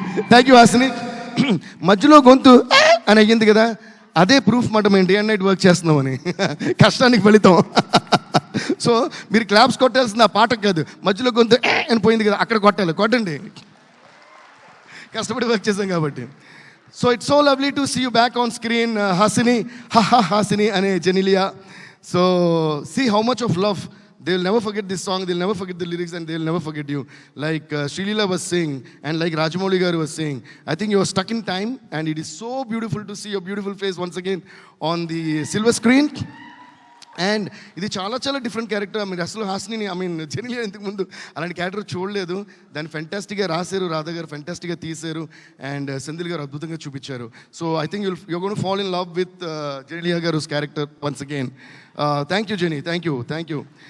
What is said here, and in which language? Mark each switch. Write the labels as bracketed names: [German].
[Telugu] Thank you Hasini. మధ్యలో గొంతు అని అయ్యింది కదా, అదే ప్రూఫ్ మాట మేము [English] day and night [Telugu] వర్క్ చేస్తున్నామని, కష్టానికి ఫలితం. సో మీరు క్లాప్స్ కొట్టాల్సింది ఆ పాటకు కాదు, మధ్యలో గొంతు అని పోయింది కదా అక్కడ కొట్టాలి. కొట్టండి, కష్టపడి వర్క్ చేసాం కాబట్టి. [English] So it's so lovely to see you back on screen Hasini. Hasini అనే Genelia. So see how much of love. They will never forget this song, they will never forget the lyrics, and they will never forget you. Like Srilila was saying, and like Rajamouli garu was saying, I think you are stuck in time, and it is so beautiful to see your beautiful face once again on the silver screen. [Telugu] And ఇది చాలా చాలా different character. మీరు అసలు హాసిని జెనిలియా ఇంతకు ముందు అలాంటి character చూడలేదు. దాన్ని ఫెంటాస్టిక్గా రాశారు, రాధా గారు ఫెంటాస్టిక్గా తీశారు, అండ్ సెంధిల్ గారు అద్భుతంగా చూపించారు. [English] So I think you're going to fall in love with Genelia garu's character once again. Thank you, Jenny. Thank you.